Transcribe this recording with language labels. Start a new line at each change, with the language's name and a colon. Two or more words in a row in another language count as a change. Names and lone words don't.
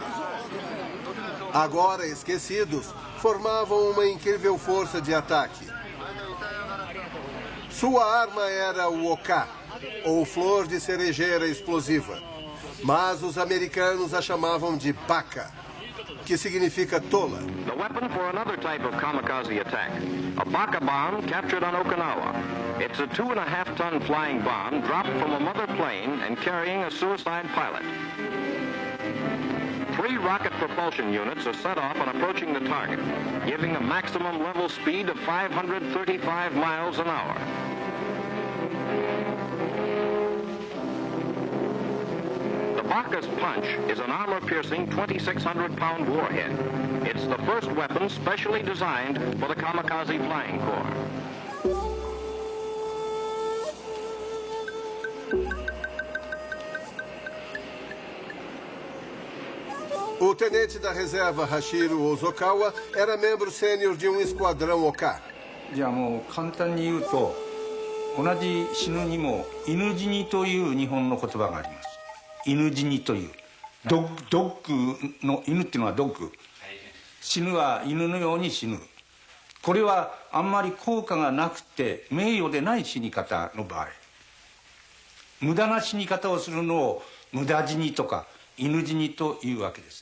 Portuguese: Agora esquecidos, formavam uma incrível força de ataque. Sua arma era o Oka, ou flor de cerejeira explosiva. Mas os americanos a chamavam de Baka, que significa tola.
English: The weapon for another type of kamikaze attack, a Baka bomb captured on Okinawa. It's a 2.5-ton flying bomb dropped from a mother plane and carrying a suicide pilot. 3 rocket propulsion units are set off on approaching the target, giving a maximum level speed of 535 miles an hour. The Baka's punch is an armor-piercing 2,600-pound warhead. It's the first weapon specially designed for the Kamikaze Flying Corps.
Portuguese: O tenente da reserva Hashiro Ozokawa era membro sênior de um esquadrão Oka.
Japanese: じゃあもう簡単に言うと、同じ死ぬにも犬死にという日本の言葉があります。犬死にという。ドッグの犬っていうのはドッグ。死ぬは犬のように死ぬ。これはあんまり効果がなくて名誉でない死に方の場合。無駄な死に方をするのを無駄死にとか犬死にというわけです。